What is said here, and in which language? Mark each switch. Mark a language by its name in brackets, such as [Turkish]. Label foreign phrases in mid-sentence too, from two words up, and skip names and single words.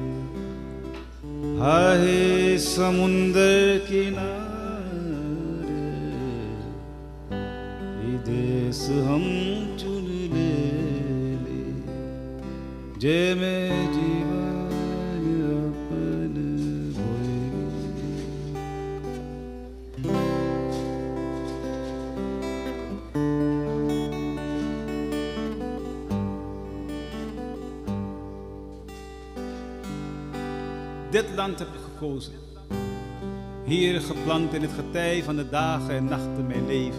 [Caribbean Hindustani] आहे समुंदर किनारे ये देश हम चुन ले जे में जीवन अपन बोले [Dutch] Dit land heb ik gekozen. Hier geplant in het getij van de dagen en nachten mijn leven.